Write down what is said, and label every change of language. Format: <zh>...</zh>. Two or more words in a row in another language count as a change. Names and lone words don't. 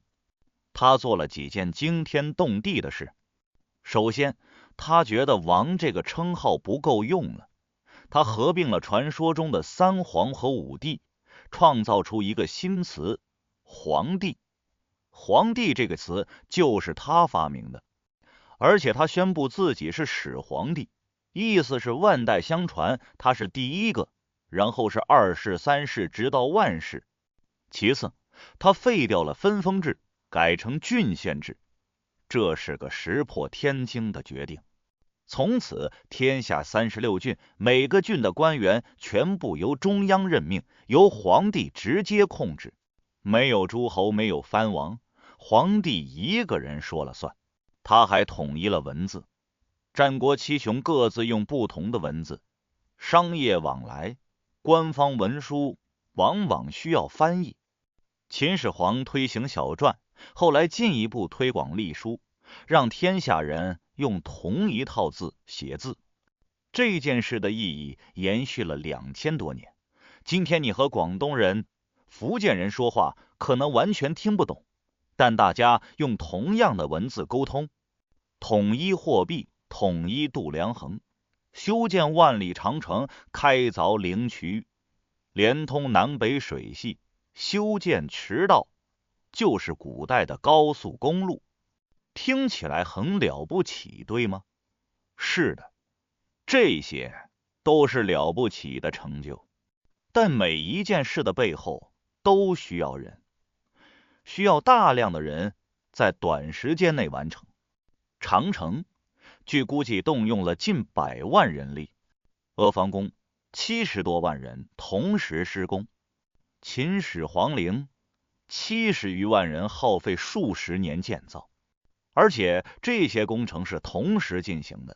<zh>他做了幾件驚天動地的事。首先，他覺得王這個稱號不夠用了，他合併了傳說中的三皇和五帝，創造出一個新詞皇帝。皇帝這個詞就是他發明的，而且他宣布自己是始皇帝，意思是万代相傳，他是第一個，然後是二世、三世，直到万世。其次，他废掉了分封制，改成郡县制，這是個石破天驚的決定。從此，天下36郡，每個郡的官员全部由中央任命，由皇帝直接控制，沒有諸侯，沒有藩王，皇帝一個人說了算。他還統一了文字，戰國七雄各自用不同的文字，商業往來、官方文書往往需要翻譯。秦始皇推行小篆，後來進一步推廣隸書，讓天下人用同一套字寫字。這件事的意義延續了2000多年。今天你和廣東人、福建人說話可能完全聽不懂，但大家用同樣的文字溝通，統一貨幣，統一度量衡，修建萬里長城，開凿靈渠，連通南北水系，修建馳道，就是古代的高速公路。听起来很了不起，对嗎？是的，這些都是了不起的成就。但每一件事的背後都需要人，需要大量的人在短時間內完成。長城據估計動用了近100萬人力，阿房宮70多萬人同時施工，秦始皇陵70餘萬人耗費數十年建造，而且這些工程是同時進行的。</zh>